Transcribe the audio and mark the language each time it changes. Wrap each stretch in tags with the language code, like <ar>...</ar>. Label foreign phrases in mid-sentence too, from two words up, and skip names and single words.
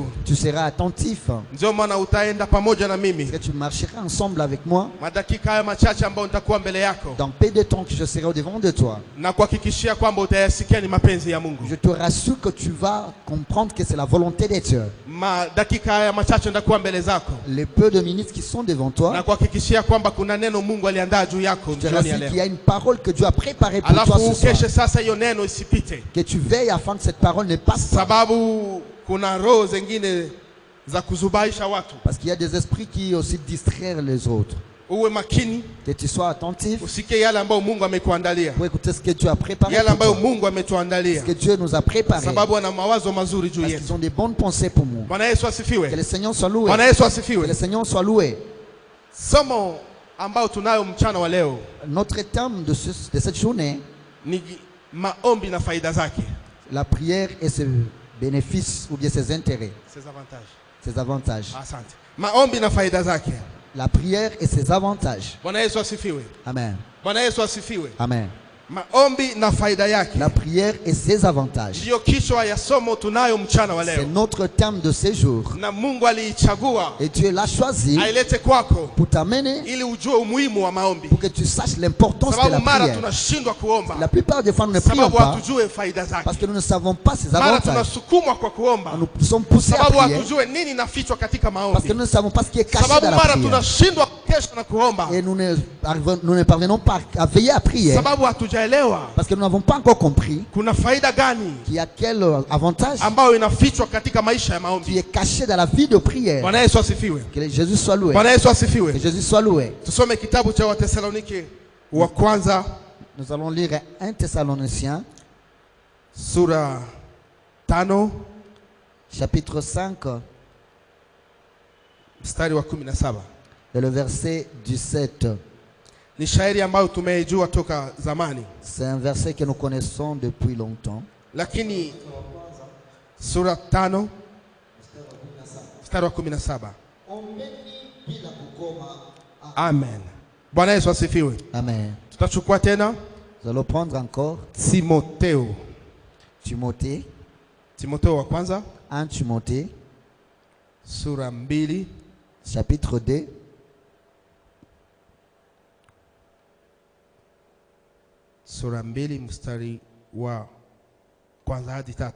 <fr>Tu seras attentif.</fr> <sw>Ndio maana utaenda pamoja na mimi.</sw> <fr>Parce que tu marcheras ensemble avec moi.</fr> <sw>Madakika haya machache ambayo nitakuwa mbele yako.</sw> <fr>Dans peu de temps que je serai au devant de toi.</fr> <sw>Na kuhakikishia kwamba utayasikia ni mapenzi ya Mungu.</sw> <fr>Je te rassure que tu vas comprendre que c'est la volonté de Dieu.</fr> <sw>Madakika haya machache nitakuwa mbele zako.</sw> <fr>Les peu de minutes qui sont devant toi.</fr> <sw>Na kuhakikishia kwamba kuna neno Mungu aliandaa juu yako jioni ya leo.</sw> <fr>Je te rassure qu'il y a une parole que Dieu a préparée pour toi ce soir.</fr> <sw>Alafu ukeshe sasa hiyo neno isipite.</sw> <fr>Que tu veilles afin que cette parole ne passe pas.</fr> <sw>Sababu kuna roho zingine za kuzubaisha watu.</sw> <fr>Parce qu'il y a des esprits qui aussi distraire les autres.</fr> <sw>Uwe makini.</sw> <fr>Que tu sois attentif.</fr> <sw>Usikie yale ambayo Mungu amekuandalia.</sw> <fr>Pour écouter ce que Dieu a préparé.</fr> <sw>Yale ambayo Mungu ametuandalia.</sw> <fr>Ce que Dieu nous a préparé.</fr> <sw>Sababu ana mawazo mazuri juu yetu.</sw> <fr>Parce qu'ils ont des bonnes pensées pour nous.</fr> <sw>Bwana Yesu asifiwe.</sw> <fr>Que le Seigneur soit loué.</fr> <sw>Bwana Yesu asifiwe.</sw> <fr>Que le Seigneur soit loué.</fr> <sw>Somo ambao tunayo mchana wa leo.</sw> <fr>Notre thème de cette journée.</fr> <sw>Ni maombi na faida zake.</sw> <fr>La prière et ses bénéfices ou bien ses intérêts. Ses avantages. Ses avantages.</fr> <sw>Asante. Maombi na faida zake.</sw> <fr>La prière et ses avantages.</fr> <sw>Bwana Yesu asifiwe. Amen. Bwana Yesu asifiwe. Amen. Maombi na faida yake.</sw> <fr>La prière et ses avantages.</fr> <sw>Ndio kichwa ya somo tunayo mchana wa leo.</sw> <fr>C'est notre thème de ce jour.</fr> <sw>Na Mungu aliichagua.</sw> <fr>Et Dieu l'a choisi.</fr> <sw>Ailete kwako.</sw> <fr>Pour t'amener.</fr> <sw>Ili ujue umuhimu wa maombi.</sw> <fr>Pour que tu saches l'importance de la prière.</fr> <sw>Mara tunashindwa kuomba.</sw> <fr>La plupart des fois nous ne prions pas.</fr> <sw>Sababu hatujue faida zake.</sw> <fr>Parce que nous ne savons pas ses avantages.</fr> <sw>Mara tunasukumwa kwa kuomba.</sw> <fr>Nous sommes poussés à prier.</fr> <sw>Sababu hatujue nini nafichwa katika maombi.</sw> <fr>Parce que nous ne savons pas ce qui est caché dans la prière.</fr> <sw>Sababu mara tunashindwa kesha na kuomba.</sw> <fr>Et nous ne parvenons pas à veiller à prier.</fr> <sw>Sababu hatujaelewa.</sw> <fr>Parce que nous n'avons pas encore compris</fr> <sw>kuna faida gani</sw> <fr>qu'il y a quel avantage</fr> <sw>ambayo inafichwa katika maisha ya maombi</sw> <fr>qui est caché dans la vie de prière.</fr> <sw>Bwana Yesu asifiwe.</sw> <fr>Que Jésus soit loué.</fr> <sw>Bwana Yesu asifiwe.</sw> <fr>Que Jésus soit loué.</fr> <sw>Tusome kitabu cha Wathesalonike wa kwanza.</sw> <fr>Nous allons lire 1 Thessaloniciens</fr> <sw>sura 5</sw> <fr>chapitre 5</fr> <sw>mstari wa 17</sw> <fr>et le verset 17.</fr> <sw>Ni shairi ambayo tumeijua toka zamani. C'est un verset que nous connaissons depuis longtemps. Lakini sura 5 mstari wa 17. Amen. Bwana Yesu asifiwe. Amen. Tutachukua tena.</sw> <fr>Nous allons prendre encore</fr> <sw>Timotheo. Timotheo wa kwanza.</sw> <fr>1 Timothée.</fr> <sw>Sura 2.</sw> <fr>Chapitre 2.</fr> <sw>sura 2 mstari wa kwanza hadi 3.</sw>